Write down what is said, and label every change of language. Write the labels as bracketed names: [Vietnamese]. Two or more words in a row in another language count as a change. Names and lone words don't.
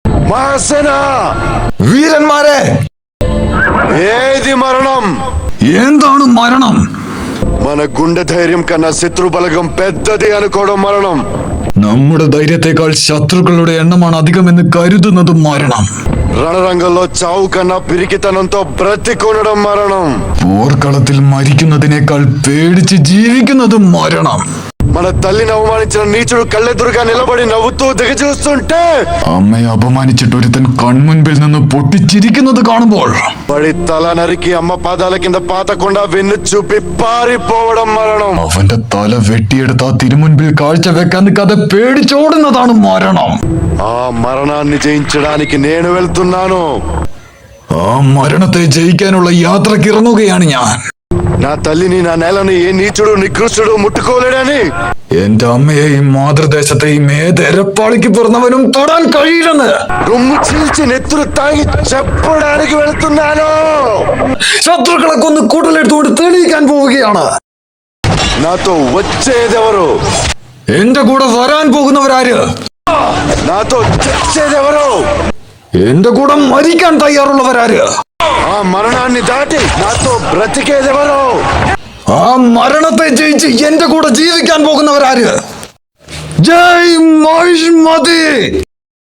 [Telugu] మహాసేన [Malayalam] വീരന്മാരെ, [Telugu] ఏది మరణం? [Malayalam] എന്താണ് മരണം? [Telugu] మన గుండె ధైర్యం కన్నా శత్రు బలగం పెద్దది అనుకోవడం మరణం. [Malayalam] നമ്മുടെ ധൈര്യത്തെക്കാൾ ശത്രുക്കളുടെ എണ്ണമാണ് അധികമെന്ന് കരുതുന്നത് മരണം. [Telugu] రణరంగంలో చావు కన్నా పిరికితనంతో బ్రతికొనడం మరణం. [Malayalam] പോർക്കളത്തിൽ മരിക്കുന്നതിനേക്കാൾ പേടിച്ച് ജീവിക്കുന്നത് മരണം. [Telugu] మన తల్లిని అవమానించిన నీచుడు కళ్ళెదురుగా నిలబడి నవ్వుతూ దిగజూస్తుంటే, [Malayalam] അമ്മയെ അപമാനിച്ചിട്ട് ഒരുത്തൻ കൺമുൻപിൽ നിന്ന് പൊട്ടിച്ചിരിക്കുന്നത് കാണുമ്പോൾ [Telugu] పడి తల నరికి అమ్మ పాదాల కింద పాతకుండా వెన్ను చూపి పారిపోవడం మరణం. [Malayalam] അവന്റെ തല വെട്ടിയെടുത്ത് ആ തിരുമുൻപിൽ കാഴ്ച വെക്കാൻ കഥ പേടിച്ചോടുന്നതാണ് മരണം. [Telugu] ఆ మరణాన్ని జయించడానికి నేను వెళ్తున్నాను. [Malayalam] ആ മരണത്തെ ജയിക്കാനുള്ള യാത്രക്ക് ഇറങ്ങുകയാണ് ഞാൻ. [Telugu] నా తల్లిని, నా నేలని ఏ నీచుడు నికృష్టుడు ముట్టుకోలేడని, [Malayalam] എന്റെ അമ്മയെയും മാതൃദേശത്തെയും ഏതെരപ്പാളിക്ക് പിറന്നവനും തൊടാൻ കഴിയില്ലെന്ന് [Telugu] రొమ్ము చీల్చి నెత్తురు తాగి చెప్పడానికి వెళ్తున్నాను. [Malayalam] ശത്രുക്കളെ കൊന്ന് കൂട്ടലെടുത്തുകൊണ്ട് തെളിയിക്കാൻ പോവുകയാണ്. [Telugu] నాతో వచ్చేదెవరు? [Malayalam] എന്റെ കൂടെ വരാൻ പോകുന്നവരാര്? [Telugu] నాతో చచ్చేదెవరు? [Malayalam] എന്റെ കൂടെ മരിക്കാൻ തയ്യാറുള്ളവരാര്? [Telugu] ఆ మరణాన్ని దాటి నాతో బ్రతికేదెవరు? [Malayalam] ആ മരണത്തെ ജയിച്ച് എന്റെ കൂടെ ജീവിക്കാൻ പോകുന്നവരാര്? ജയ് മഹിഷ്മതി.